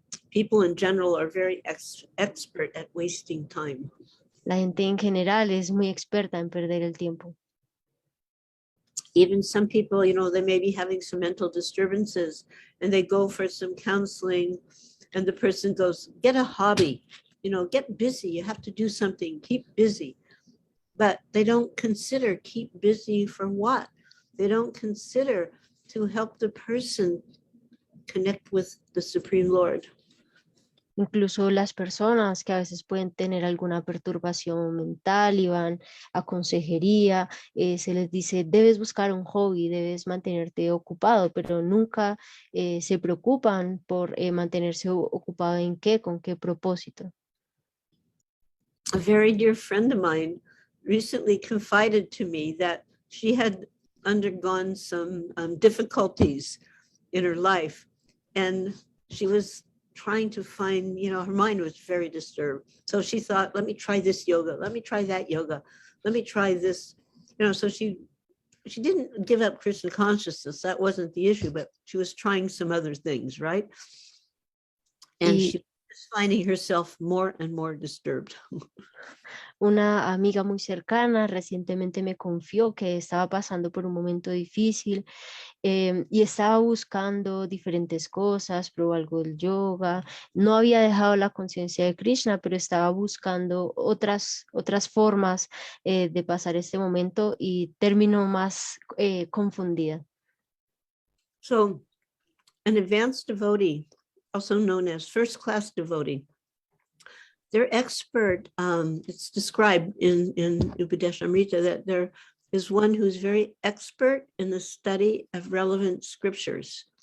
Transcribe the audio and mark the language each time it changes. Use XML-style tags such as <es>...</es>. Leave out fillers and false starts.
<en>People in general are very expert at wasting time.</en> <es>La gente en general es muy experta en perder el tiempo.</es> <en>Even some people, you know, they may be having some mental disturbances and they go for some counseling and the person goes, get a hobby, you know, get busy, you have to do something, keep busy. But they don't consider keep busy for what? They don't consider to help the person connect with the Supreme Lord.</en> <es>Incluso las personas que a veces pueden tener alguna perturbación mental y van a consejería, se les dice, debes buscar un hobby, debes mantenerte ocupado, pero nunca se preocupan por mantenerse ocupado en qué, con qué propósito.</es> <en>A very dear friend of mine recently confided to me that she had undergone some difficulties in her life, and she was trying to find, you know, her mind was very disturbed. So she thought, let me try this yoga, let me try that yoga, let me try this, you know, so she didn't give up Krishna consciousness, that wasn't the issue, but she was trying some other things, right? And she was finding herself more and more disturbed.</en> <es>Una amiga muy cercana recientemente me confió que estaba pasando por un momento difícil y estaba buscando diferentes cosas, probó algo del yoga, no había dejado la conciencia de Krishna, pero estaba buscando otras formas de pasar este momento y terminó más confundida.</es> <en>So an advanced devotee, also known as first-class devotee, they're expert, it's described in Upadesamrta that there is one who's very expert in the study of relevant scriptures.</en>